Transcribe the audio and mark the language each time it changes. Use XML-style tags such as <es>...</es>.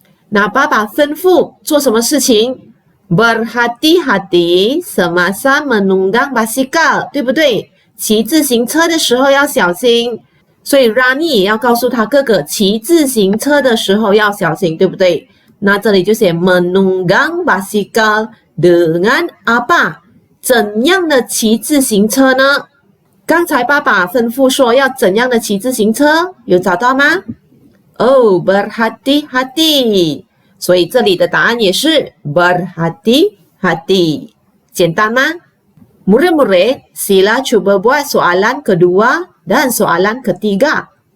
<zh>那爸爸吩咐做什么事情？</zh> <ms>Berhati-hati semasa menunggang basikal，</ms> <zh>对不对？骑自行车的时候要小心。所以 Rani 也要告诉他哥哥骑自行车的时候要小心，对不对？那这里就写</zh> <ms>menunggang basikal dengan apa？</ms> <zh>怎样的骑自行车呢？刚才爸爸吩咐说要怎样的骑自行车，有找到吗？哦， berhati-hati， 所以这里的答案也是 berhati-hati， 简单吗？</zh> <ms>Murid-murid, sila cuba buat soalan kedua dan soalan ketiga。</ms>